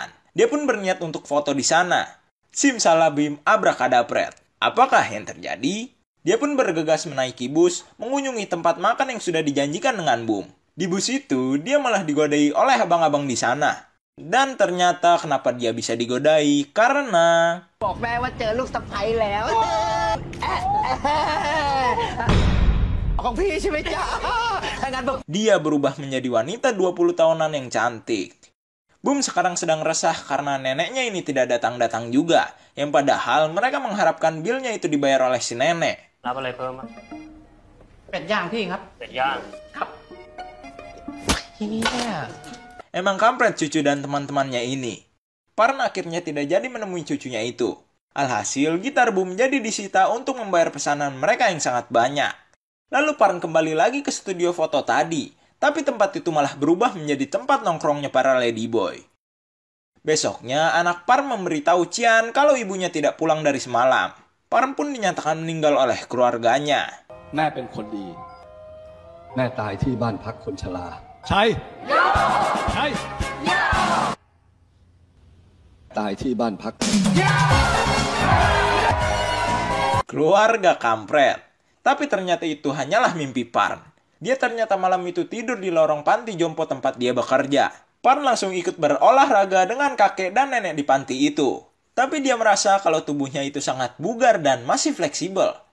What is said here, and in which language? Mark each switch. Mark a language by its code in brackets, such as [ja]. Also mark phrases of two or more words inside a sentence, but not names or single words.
[id] Dia pun berniat untuk foto di sana. Simsalabim abrakadabret. Apakah yang terjadi? Dia pun bergegas menaiki bus, mengunjungi tempat makan yang sudah dijanjikan dengan Boom. Di bus itu, dia malah digodai oleh abang-abang di sana. Dan ternyata kenapa dia bisa digodai? Karena... [th] บอกแม่ว่าเจอลูกสะใภ้แล้ว ของพี่ใช่ไหมจ๊ะถ้างั้นบอก [id] dia berubah menjadi wanita 20 tahunan yang cantik. Boom sekarang sedang resah karena neneknya ini tidak datang-datang juga. Yang padahal mereka mengharapkan bilnya itu dibayar oleh si nenek. [th] รับอะไรเพิ่มอ่ะ เป็ดย่างพี่ครับ เป็ดย่าง [id] Emang kampret cucu dan teman-temannya ini. Parn akhirnya tidak jadi menemui cucunya itu. Alhasil, gitar Boom jadi disita untuk membayar pesanan mereka yang sangat banyak. Lalu Parn kembali lagi ke studio foto tadi. Tapi tempat itu malah berubah menjadi tempat nongkrongnya para ladyboy. Besoknya, anak Parn memberitahu Cian kalau ibunya tidak pulang dari semalam. Parn pun dinyatakan meninggal oleh keluarganya. [th] แม่เป็นคนดี แม่ตายที่บ้านพักคนชรา ใช่ ใช่ ตายที่บ้านพัก [id] Keluarga kampret. Tapi ternyata itu hanyalah mimpi Parn. Dia ternyata malam itu tidur di lorong panti jompo tempat dia bekerja. Parn langsung ikut berolahraga dengan kakek dan nenek di panti itu. Tapi dia merasa kalau tubuhnya itu sangat bugar dan masih fleksibel.